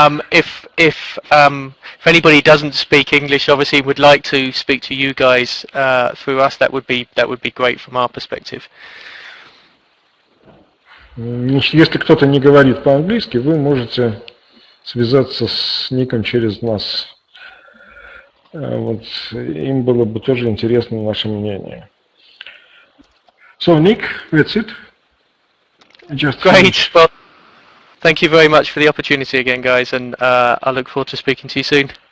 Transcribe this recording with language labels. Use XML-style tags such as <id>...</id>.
<en>if anybody doesn't speak English, obviously would like to speak to you guys through us, that would be great from our perspective.</en> <ru>Если кто-то не говорит по-английски, вы можете связаться с Ником через нас. Вот, им было бы тоже интересно наше мнение.</ru> <en>So, Nick, that's it. Just Great. Well, thank you very much for the opportunity again, guys, and I look forward to speaking to you soon.</en>